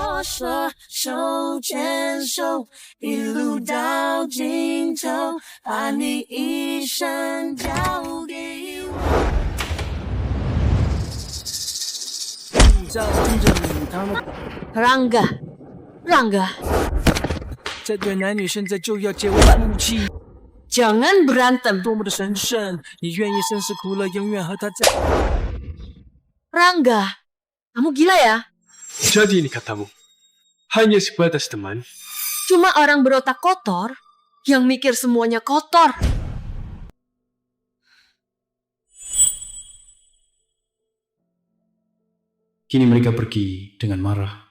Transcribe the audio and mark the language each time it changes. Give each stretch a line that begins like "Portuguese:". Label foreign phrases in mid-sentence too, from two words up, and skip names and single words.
Chinese: 说，手牵手，一路到尽头，把你一生交给我。
Indonesian: Rangga,
Chinese: 这对男女现在就要结为夫妻，
Indonesian: jangan berantem.
Chinese: 多么的神圣，你愿意生死苦乐永远和他在。
Indonesian: Rangga, kamu gila ya? Jadi ini katamu, hanya sebatas teman. Cuma orang berotak kotor yang mikir semuanya kotor. Kini mereka pergi dengan marah.